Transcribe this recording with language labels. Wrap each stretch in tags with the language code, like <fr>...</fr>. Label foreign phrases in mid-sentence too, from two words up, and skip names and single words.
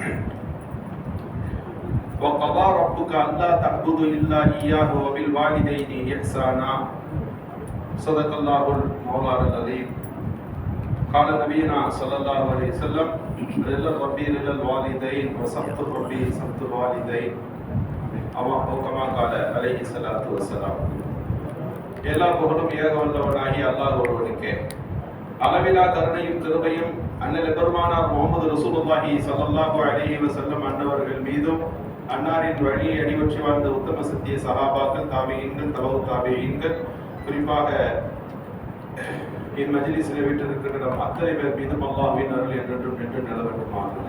<ar>وقضى ربك ألا تعبدوا إلا إياه وبالوالدين إحسانا صدق الله المولى العظيم قال نبينا صلى الله عليه وسلم رضا ربي رضا الوالدين وسخط ربي سخط الوالدين أو كما قال عليه الصلاة</ar> <ta>والسلام எல்லா புகழும் ஏக வல்லவனாகிய அல்லாஹ் ஒருவனுக்கே அளவிலா கருணையும் கிருபையும் அண்ணல் பெருமானார் முகமது</ta> <ar>رسول الله صلى الله عليه وسلم</ar> <ta>அன்னவர்கள் மீதும் அன்னாரின் வழியை அடிபற்றி வாழ்ந்த உத்தம சத்திய சஹாபாக்கள் தாபியீன்கள் தபவு தாபியீன்கள் குறிப்பாக என் மஜ்லிஸில் வீட்டிருக்கிற அத்தனை பேர் மீதும் அல்லாஹ்வின் அருள் என்றென்றும் நின்று நிலவட்டுமாக.</ta>